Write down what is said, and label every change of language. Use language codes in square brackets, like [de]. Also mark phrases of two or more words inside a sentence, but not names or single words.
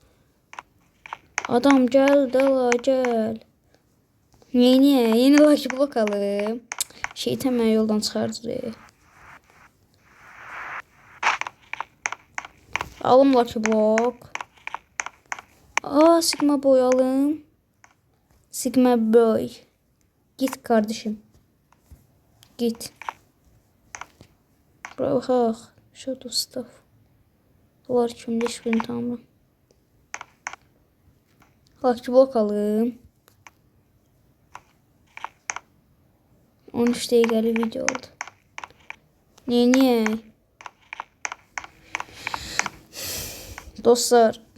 [az] Adam gəl, ala, gəl. Niyə? Yeni Lucky Block alım. Şeytan məni yoldan çıxardır. Alım Lucky Block. Sigma boy alım. Sigma boy. [tr] Git kardeşim. Git. [az] Buraya baxaq. [en] Shadow stuff. [az] Bunlar kimdə hiçbirini tanımıram. Lucky Block alım. 13 dəqiqəli video oldu. Niyə? Dostlar.